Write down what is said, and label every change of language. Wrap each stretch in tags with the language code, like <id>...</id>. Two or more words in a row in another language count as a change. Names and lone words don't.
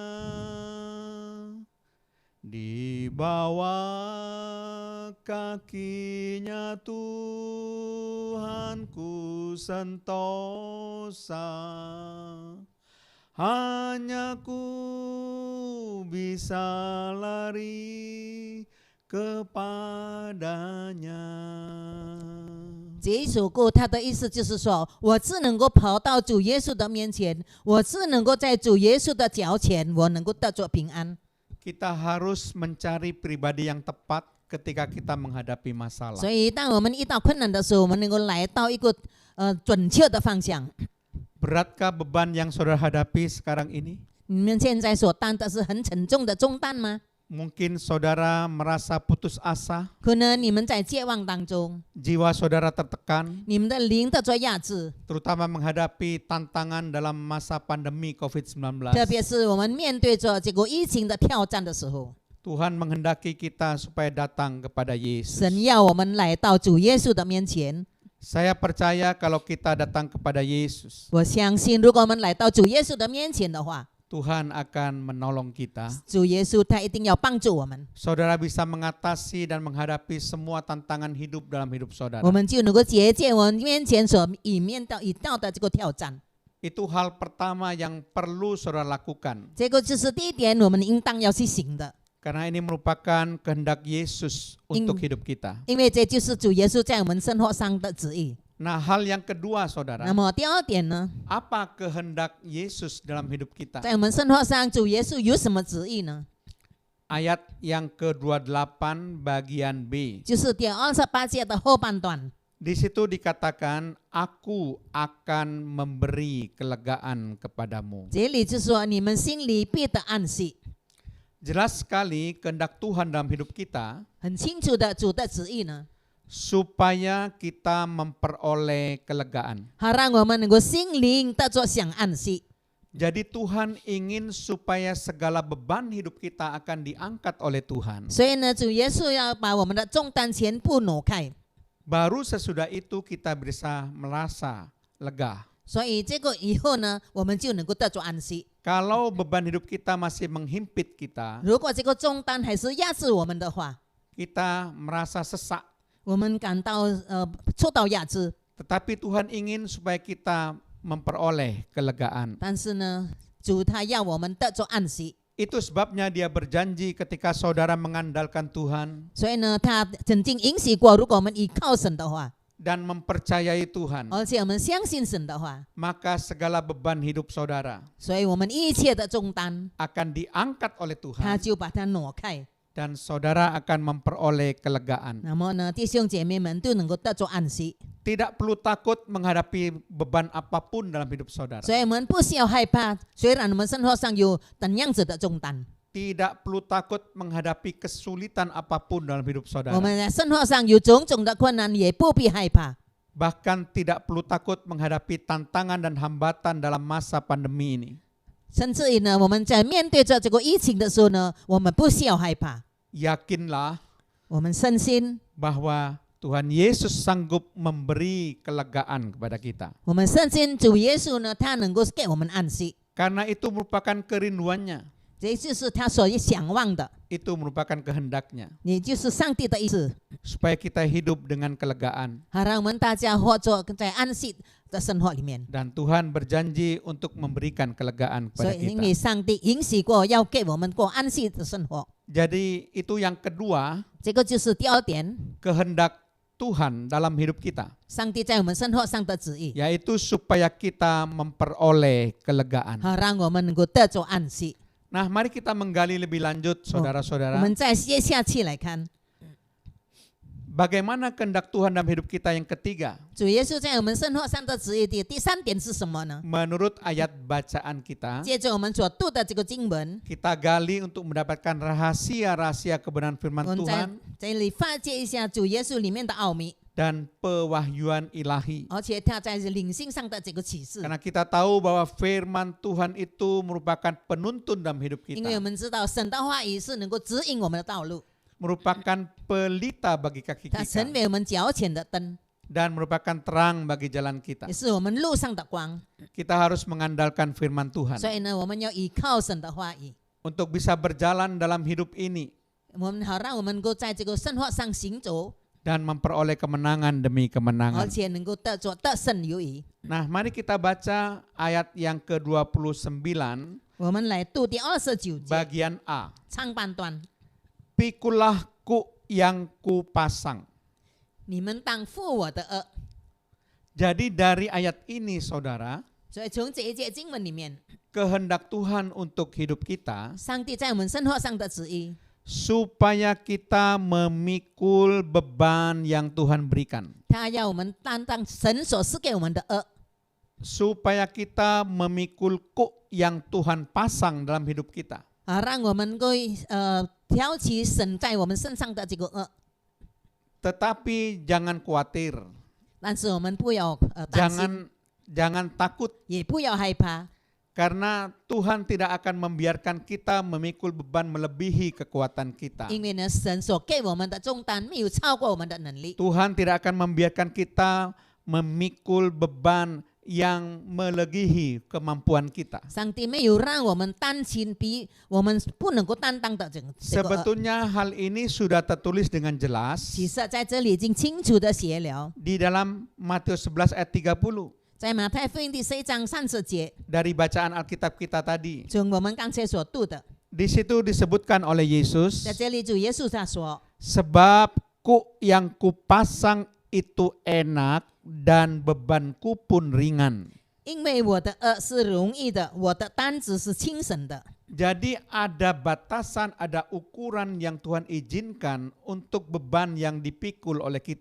<id>Di bawah kakinya Tuhan ku sentosa. Hanya ku bisa lari kepadanya.</id> <zh>这一首歌，它的意思就是说，我只能够跑到主耶稣的面前，我只能够在主耶稣的脚前，我能够得着平安。</zh> <id>Kita harus mencari pribadi yang tepat ketika kita menghadapi masalah.</id> <zh>所以，当我们遇到困难的时候，我们能够来到一个准确的方向。</zh> <id>Beratkah beban yang saudara hadapi sekarang ini?</id> <zh>你们现在所担的是很沉重的重担吗？</zh> <id>Mungkin saudara merasa putus asa,</id> <zh>可能你们在绝望当中，</zh> <id>jiwa saudara tertekan,</id> <zh>你们的灵得着压制，</zh> <id>terutama menghadapi tantangan dalam masa pandemi</id> <zh>特 COVID-19. 别是我们面对着这个疫情的挑战的时候，</zh> <id>Tuhan menghendaki kita supaya datang kepada Yesus.</id> <zh>神要我们来到主耶稣的面前。</zh> <id>Saya percaya kalau kita datang kepada Yesus,</id> <zh>我相信，如果我们来到主耶稣的面前的话，</zh> <id>Tuhan akan menolong kita.</id> <zh>主耶稣他一定要帮助我们，</zh> <id>Saudara bisa mengatasi dan menghadapi semua tantangan hidup dalam hidup saudara.</id> <zh>我们就能够解决我们面前所遇到的这个挑战。</zh> <id>Itu hal pertama yang perlu saudara lakukan.</id> <zh>这个就是第一点，我们应当要去行的，</zh> <id>Karena ini merupakan kehendak Yesus untuk hidup kita.</id> <zh>因为这就是主耶稣在我们生活上的旨意。</zh> <id>Nah, hal yang kedua</id> <zh>那</zh> <id>saudara,</id> <zh>么第二点呢，</zh> <id>apa kehendak Yesus dalam hidup kita?</id> <zh>在我们生活上，主耶稣有什么旨意呢？</zh> <id>Ayat yang ke-28 bagian B.</id> <zh>就是第28节的后半段，</zh> <id>Di situ dikatakan, aku akan memberi kelegaan kepadamu.</id> <zh>这里就说你们心里必得安息。</zh> <id>Jelas sekali kehendak Tuhan dalam hidup kita</id> <zh>很清楚的，主的旨意呢，</zh> <id>supaya kita memperoleh kelegaan.</id> <zh>好让我们能够心灵得着享安息。</zh> <id>Jadi Tuhan ingin supaya segala beban hidup kita akan diangkat oleh Tuhan.</id> <zh>所以呢，主耶稣要把我们的重担全部挪开，</zh> <id>Baru sesudah itu kita bisa merasa lega.</id> <zh>所以这个以后呢，我们就能够得着安息。</zh> <id>Kalau beban hidup kita masih menghimpit kita,</id> <zh>如果这个重担还是压制我们的话，</zh> <id>kita merasa sesak.</id> <zh>我们感到受到压制。</zh> <id>Tetapi Tuhan ingin supaya kita memperoleh kelegaan.</id> <zh>但是呢，主他要我们得着安息，</zh> <id>Itu sebabnya dia berjanji ketika saudara mengandalkan Tuhan</id> <zh>所以呢，他曾经允许过，如果我们依靠神的话，</zh> <id>dan mempercayai Tuhan,</id> <zh>而且我们相信神的话，</zh> <id>maka segala beban hidup saudara</id> <zh>所以我们一切的重担，</zh> <id>akan diangkat oleh</id> <zh>他</zh> <id>Tuhan</id> <zh>就把它挪开。</zh> <id>dan saudara akan memperoleh kelegaan.</id> <zh>那么呢，弟兄姐妹们都能够得着安息，</zh> <id>Tidak perlu takut menghadapi beban apapun dalam hidup saudara.</id> <zh>所以我们不需要害怕。虽然我们生活上有怎样子的重担，</zh> <id>Tidak perlu takut menghadapi kesulitan apapun dalam hidup</id> <zh>我</zh> <id>saudara.</id> <zh>们在生活上有种种的困难，也不必害怕。</zh> <id>Bahkan tidak perlu takut menghadapi tantangan dan hambatan dalam masa pandemi ini.</id> <zh>甚至于呢，我们在面对着这个疫情的时候呢，我们不需要害怕，</zh> <id>Yakinlah</id> <zh>我们深信，</zh> <id>bahwa Tuhan Yesus sanggup memberi kelegaan kepada kita.</id> <zh>我们深信主耶稣呢，他能够给我们安息，</zh> <id>Karena itu merupakan kerinduannya,</id> <zh>这就是他所想望的，</zh> <id>itu merupakan kehendaknya,</id> <zh>也就是上帝的意思，</zh> <id>supaya kita hidup dengan kelegaan.</id> <zh>好让我们大家活着在安息的生活里面。</zh> <id>Dan Tuhan berjanji untuk memberikan kelegaan</id> <zh>所</zh> <id>kepada</id> <zh>以因为</zh> <id>kita.</id> <zh>上帝允许过要给我们过安息的生活，</zh> <id>Jadi itu yang kedua,</id> <zh>这个就是第二点，</zh> <id>kehendak Tuhan dalam hidup kita,</id> <zh>上帝在我们生活上的旨意，</zh> <id>yaitu supaya kita memperoleh kelegaan.</id> <zh>好让我们能够得着安息。</zh> <id>Nah, mari kita menggali lebih lanjut,</id> <zh>我</zh> <id>saudara-saudara.</id> <zh>们再接下去来看，</zh> <id>Bagaimana kehendak Tuhan dalam hidup kita yang ketiga?</id> <zh>主耶稣在我们生活上的旨意的第三点是什么呢？</zh> <id>Menurut ayat bacaan kita,</id> <zh>接着我们所读的这个经文，</zh> <id>kita gali untuk mendapatkan rahasia-rahasia kebenaran</id> <zh>我</zh> <id>firman</id> <zh>们在</zh> <id>Tuhan</id> <zh>这里发掘一下主耶稣里面的奥秘，</zh> <id>dan pewahyuan ilahi.</id> <zh>而且他在灵性上的这个启示。</zh> <id>Karena kita tahu bahwa firman Tuhan itu merupakan penuntun dalam hidup</id> <zh>因为我</zh> <id>kita,</id> <zh>们知道神的话语是能够指引我们的道路，</zh> <id>merupakan pelita bagi kaki</id> <zh>它成</zh> <id>kita,</id> <zh>为我们脚前的灯，</zh> <id>dan merupakan terang bagi jalan kita.</id> <zh>也是我们路上的光。</zh> <id>Kita harus mengandalkan firman</id> <zh>所</zh> <id>Tuhan</id> <zh>以呢，我们要依靠神的话语，</zh> <id>untuk bisa berjalan dalam hidup ini</id> <zh>我们好让我们能够在这个生活上行走，</zh> <id>dan memperoleh kemenangan demi</id> <zh>而</zh> <id>kemenangan.</id> <zh>且能够得着得胜有余。</zh> <id>Nah, mari kita baca ayat yang ke-29,</id> <zh>我们来读第29节</zh> <id>bagian A.</id> <zh>上半段，</zh> <id>Pikulah ku yang kupasang.</id> <zh>你们当负我的恶。</zh> <id>Jadi dari ayat ini, saudara,</id> <zh>所以从这一节经文里面，</zh> <id>kehendak Tuhan untuk hidup kita</id> <zh>上帝在我们生活上的旨意，</zh> <id>supaya kita memikul beban yang Tuhan berikan,</id> <zh>他要我们担当神所赐给我们的恶，</zh> <id>supaya kita memikul kuk yang Tuhan pasang dalam hidup kita.</id> <zh>让我们能够挑起神在我们身上的这个恶。</zh> <id>Tetapi jangan khawatir,</id> <zh>但是我们不要担心，</zh> <id>jangan takut,</id> <zh>也不要害怕，</zh> <id>karena Tuhan tidak akan membiarkan kita memikul beban melebihi kekuatan kita.</id> <zh>因为呢，神所给我们的重担没有超过我们的能力。</zh> <id>Tuhan tidak akan membiarkan kita memikul beban yang melebihi kemampuan kita.</id> <zh>上帝没有让我们担心比我们不能够担当的这个恶。</zh> <id>Sebetulnya hal ini sudah tertulis dengan jelas</id> <zh>其实在这里已经清楚的写了，</zh> <id>di dalam Matius 11 ayat 30</id> <zh>在马太福音第11章30节，</zh> <id>dari bacaan Alkitab kita tadi.</id> <zh>从我们刚才所读的，</zh> <id>Di situ disebutkan oleh Yesus,</id> <zh>在这里主耶稣他说，</zh> <id>sebab kuk yang kupasang itu enak dan bebanku pun ringan.</id> <zh>因为我的恶是容易的，我的担子是轻省的。</zh> <id>Jadi ada batasan, ada ukuran yang Tuhan izinkan untuk beban yang dipikul oleh kita.</id>